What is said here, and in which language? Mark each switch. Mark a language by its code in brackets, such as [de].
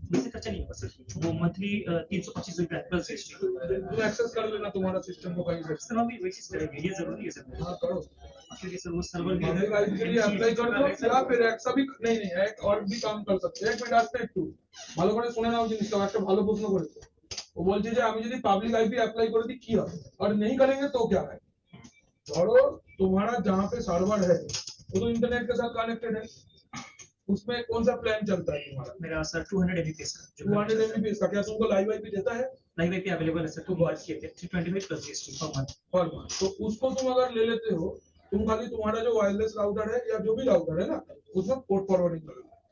[hi] वैसे खर्चा नहीं होगा सर, वो मंथली 325 रुपये प्लस जीएसटी। तुम एक्सेस कर लेना तुम्हारा सिस्टम को कहीं से। सर हम भी वही चीज करेंगे, ये जरूरी है सर। हाँ करो। क्योंकि सर वो सर्वर भी पब्लिक आईपी के लिए अप्लाई कर दो या फिर ऐसा भी नहीं एक और भी काम कर सकते हैं। एक मिनट [bn] আসতে একটু ভালো করে শুনে নাও জিনিসটা, একটা ভালো প্রশ্ন করেছে। वो বলছে যে আমি যদি পাবলিক আইপি अप्लाई করে দিই কি হবে [hi] और नहीं करेंगे तो क्या है। धरो तुम्हारा जहाँ पे सर्वर है वो तो इंटरनेट के साथ कनेक्टेड है, उसमें कौन सा प्लान चलता है तुम्हारा। मेरा सर 200 Mbps का 200 Mbps का क्या तुमको लाइव आईपी देता है। लाइव आईपी अवेलेबल है सर, तो बात किए थे 325 प्लस जीएसटी पर मंथ। पर month। तो उसको तुम अगर ले लेते हो, तुम खाली तुम्हारा जो वायरलेस राउटर है या जो भी राउटर है ना उसमें पोर्ट फॉरवर्डिंग करो।